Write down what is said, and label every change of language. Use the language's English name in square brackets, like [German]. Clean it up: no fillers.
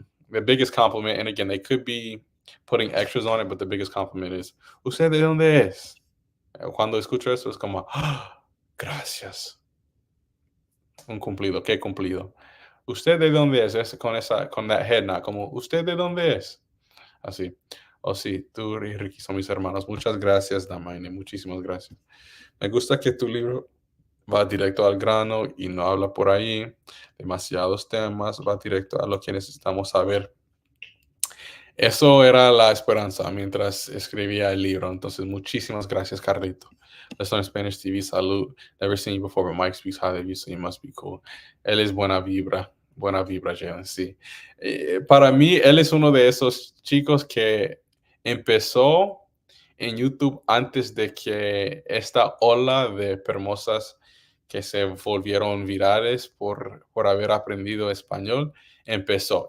[English] The biggest compliment, and again, they could be putting extras on it, but the biggest compliment is, [Spanish] ¿usted de dónde es? Cuando escucho eso es como, "Ah, gracias. Un cumplido, qué cumplido. ¿Usted de dónde es? Con [English] that head nod, [Spanish] como, ¿usted de dónde es? Así. Oh, sí, tú y Ricky son mis hermanos. Muchas gracias, Damaine, muchísimas gracias. Me gusta que tu libro va directo al grano y no habla por ahí, demasiados temas, va directo a lo que necesitamos saber. Eso era la esperanza mientras escribía el libro. Entonces, muchísimas gracias, Carlito. [English] Let's on Spanish TV, salud. Never seen you before, but Mike speaks highly of you, so you must be cool. [Spanish] Él es buena vibra, Jalen, sí. Para mí, él es uno de esos chicos que empezó en YouTube antes de que esta ola de hermosas que se volvieron virales por haber aprendido español empezó.